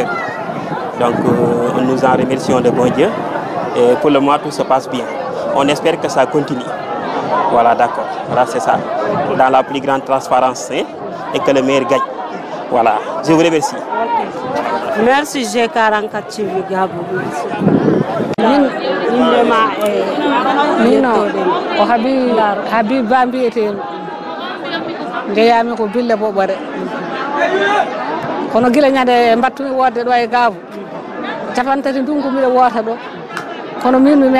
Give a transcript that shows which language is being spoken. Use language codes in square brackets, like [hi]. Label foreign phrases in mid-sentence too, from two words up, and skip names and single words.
[fr] Donc, nous en remercions de bon Dieu. Et pour le moment, tout se passe bien. On espère que ça continue. Voilà, d'accord. Voilà, c'est ça. Dans la plus grande transparence, hein, et que le meilleur gagne. Voilà, je vous remercie. Merci G44 TV Gabou. [ff] Mino o Habib Ba mbiyeten ndeyami ko bille boɓore kono gila ñande mbattumi wodde ɗo e Gabou capantati ndungu miɗo wota ɗo kono min mi